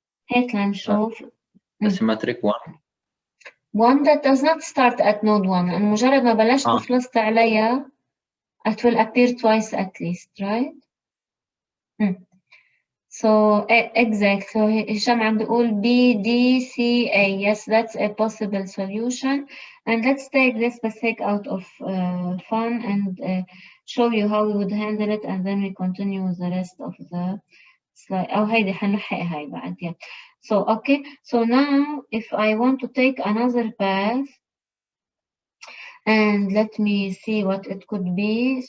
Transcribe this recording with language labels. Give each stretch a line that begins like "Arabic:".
Arabic: هيك لنشوف.
English: Symmetric one that does not start at node 1, and
Arabic: مجرد ما بلشت وخلصت عليها,
English: it will appear twice at least, right? So exact.
Arabic: So هشام عم بيقول BDCA.
English: Yes, that's a possible solution. And let's take this
Arabic: بس هيك
English: out of fun and show you how we would handle it, and then we continue with the rest of the slide.
Arabic: أو هيدي حنلحق هاي بعد.
English: Yeah. So okay. So now if I want to take another path, and let me see what it could be.